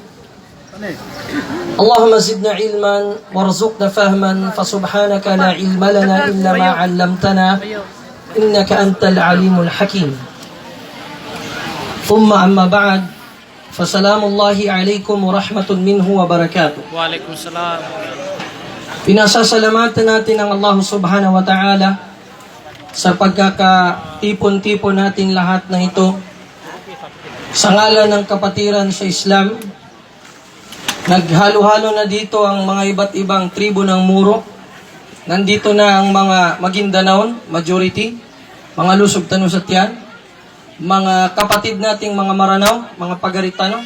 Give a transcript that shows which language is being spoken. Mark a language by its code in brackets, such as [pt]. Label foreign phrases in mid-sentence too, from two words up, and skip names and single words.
[ar] اللهم زدنا علما وارزقنا فهما فسبحانك لا علم لنا إلا ما علمتنا إنك أنت العليم الحكيم. ثم أما بعد فسلام الله عليكم ورحمة منه وبركاته. وعليكم السلام. [tl] Pinasasalamatan natin ang Allah [ar] سبحانه وتعالى [tl] sa pagkakatipon-tipon natin lahat na ito sa ngalan ng kapatiran sa Islam. Naghalo-halo na dito ang mga iba't ibang tribo ng Muro. Nandito na ang mga Magindanaon, majority, mga Lusog Tanusatyan, mga kapatid nating mga Maranao, mga Pagaritano.